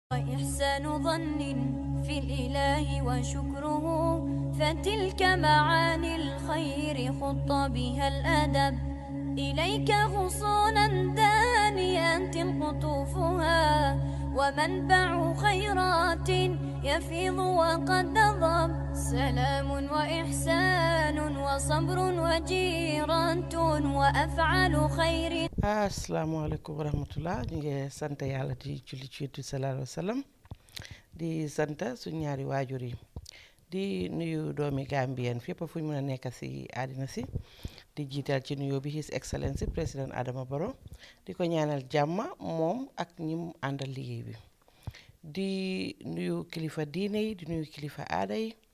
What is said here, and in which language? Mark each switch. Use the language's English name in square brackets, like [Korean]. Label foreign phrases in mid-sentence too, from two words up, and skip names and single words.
[Arabic] وإحسان ظن في الإله وشكره فتلك معاني الخير خط بها الأدب إليك غصونا دانيات قطوفها ومنبع خيرات يفيض وقد نضب سلام وإحسان وصبر وجيران وأفعال خير. السلام عليكم ورحمة الله [Wolof] ñu ngi sant yàlla di julli ci Yonent bi [Arabic] صلى الله عليه وسلم [Wolof] di sant suñu ñaari waajur yi di nuyu doomi Gambien fépp fu ñu mën a nekk si àddina si di jiital ci nuyoo bi [English] His Excellency [Wolof] président Adama Barrow di ko ñaanal jàmm moom ak ñi mu àndal liggéey bi di nuyu kilifa diine yi di nuyu kilifa aada yi